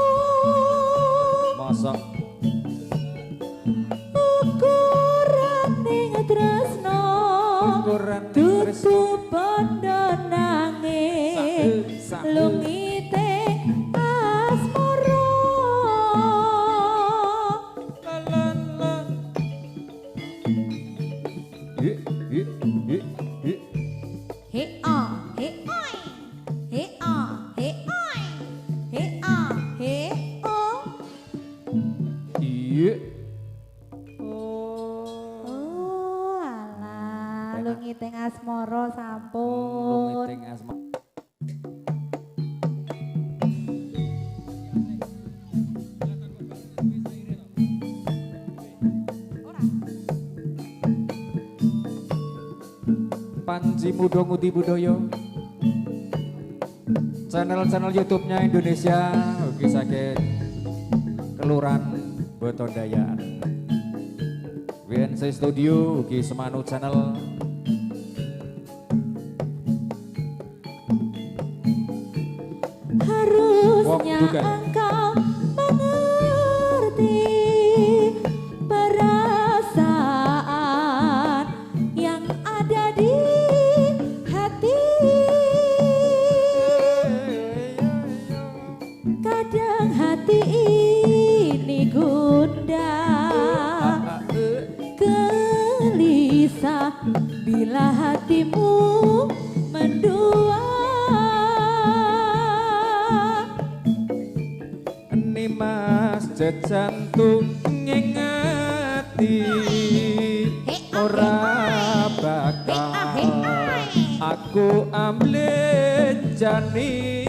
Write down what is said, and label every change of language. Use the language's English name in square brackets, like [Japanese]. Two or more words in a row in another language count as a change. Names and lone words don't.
[Javanese] Masa Ukuran ning tresno ukuran dudu bondo nanging lungite asmara. He ah he oi he ah he oi he ah he oh. Iya. Oh alah lungiting asmara sampun. Lungiting asma. Panji Muda Ngudi Budaya channel-channel YouTube-nya Indonesia ugi sakit Kelurahan Botodayaan WNC Studio ugi Semanu Channel [Indonesian] Harusnya Bukan. engkau mengerti perasaan yang ada di hati. Kadang hati ini gundah, gelisah bila hatimu mendua. [Javanese] Mas jantung ngingati ora bakal aku amlejani